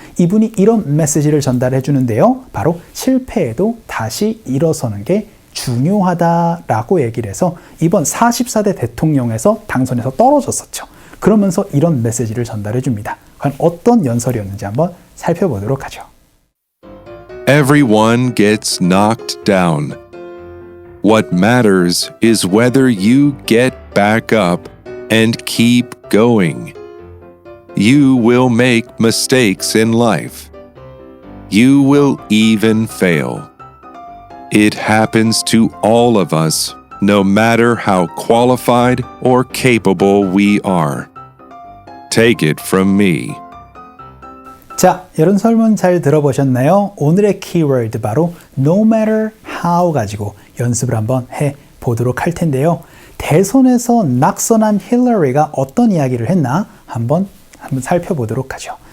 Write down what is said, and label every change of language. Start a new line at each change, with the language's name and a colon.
Korean: 이분이 이런 메시지를 전달해 주는데요. 바로 실패해도 다시 일어서는 게 중요하다라고 얘기를 해서 이번 44대 대통령에서 당선에서 떨어졌었죠. 그러면서 이런 메시지를 전달해 줍니다. 과연 어떤 연설이었는지 한번 살펴보도록 하죠.
English: Everyone gets knocked down. What matters is whether you get back up and keep going. You will make mistakes in life. You will even fail. It happens to all of us, no matter how qualified or capable we are. Take it from me.
Korean: 자, 이런 설문 잘 들어보셨나요? 오늘의 키워드 바로 no matter how 가지고 연습을 한번 해보도록 할 텐데요. 대선에서 낙선한 힐러리가 어떤 이야기를 했나 한번 살펴보도록 하죠.